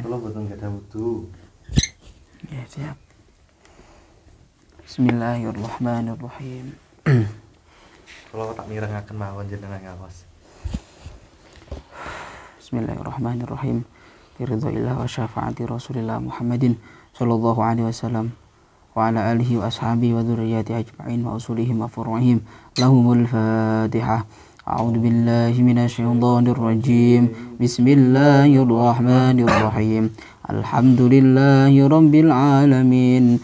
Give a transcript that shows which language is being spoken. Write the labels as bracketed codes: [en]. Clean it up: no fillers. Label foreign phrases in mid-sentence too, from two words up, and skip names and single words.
[jv] Kula boten gadah wudu. Ya, siap. [ar] Bismillahirrahmanirrahim. [jv] Kula tak mirengaken mawon jenengan ngawas. [ar] Bismillahirrahmanirrahim. برضى الله وشفاعة رسول الله محمد صلى الله عليه وسلم وعلى آله وأصحابه وذرياته أجمعين وأصولهم وفروعهم. لهم الفاتحة. أعوذ بالله من الشيطان الرجيم. بسم الله الرحمن الرحيم. الحمد لله رب العالمين.